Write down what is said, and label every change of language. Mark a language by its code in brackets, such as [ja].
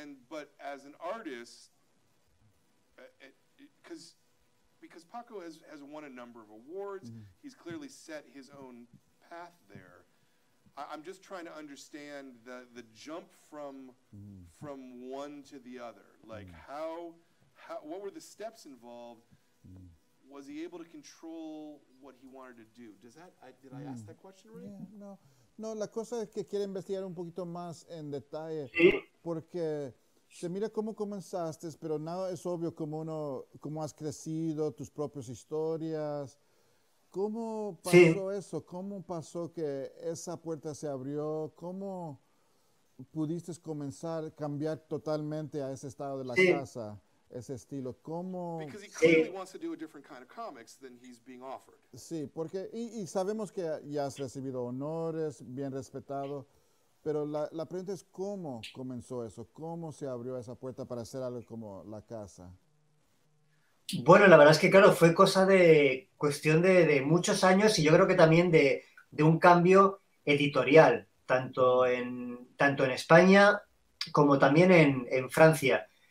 [en] But as an artist, because Paco has won a number of awards, he's clearly set his own path there. I'm just trying to understand the jump from one to the other. Like how what were the steps involved? Was he able to control what he wanted to do? Did I ask that question right? [es] Yeah, no, la cosa es que quiere investigar un poquito más en detalle, Sí. porque se mira cómo comenzaste, pero nada es obvio cómo has crecido, tus propias historias. ¿Cómo Sí. pasó eso? ¿Cómo pasó que esa puerta se abrió? ¿Cómo pudiste cambiar totalmente a ese estado de la Sí. casa, ese estilo? ¿Cómo? [en] Because he clearly wants to do a different kind of comics than he's being offered. [es] Sí, porque, y sabemos que ya has recibido honores, bien respetado, pero la pregunta es cómo comenzó eso, cómo se abrió esa puerta para hacer algo como la casa. Bueno, la verdad es que, claro, fue cosa de cuestión de muchos años y yo creo que también de un cambio editorial, tanto en España como también en Francia.